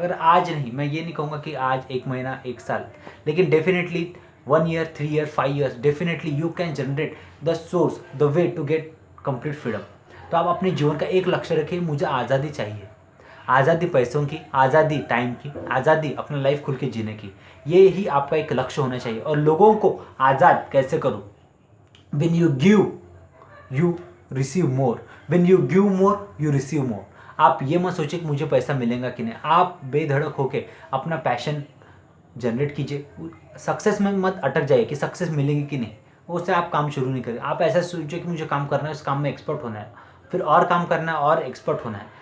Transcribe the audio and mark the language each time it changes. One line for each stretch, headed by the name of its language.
Hindi: अगर आज नहीं, मैं ये नहीं कहूँगा कि आज, एक महीना, एक साल, लेकिन definitely
English: 1 year, 3 year, 5 years, definitely you can generate the source, the way to get complete freedom।
Hindi: तो आप अपने जीवन का एक लक्ष्य रखिए, मुझे आज़ादी चाहिए, आज़ादी पैसों की, आज़ादी टाइम की, आज़ादी अपना लाइफ खुल के जीने की। ये ही आपका एक लक्ष्य होना चाहिए। और लोगों को आज़ाद कैसे करूँ?
English: When you give, you receive more, when you give more, you receive more।
Hindi: आप ये मत सोचिए कि मुझे पैसा मिलेगा कि नहीं, आप बेधड़क होके अपना पैशन जनरेट कीजिए। सक्सेस में मत अटक जाइए कि सक्सेस मिलेगी कि नहीं, उससे आप काम शुरू नहीं करें। आप ऐसा सोचिए कि मुझे काम करना है, उस काम में एक्सपर्ट होना है, फिर और काम करना है और एक्सपर्ट होना है।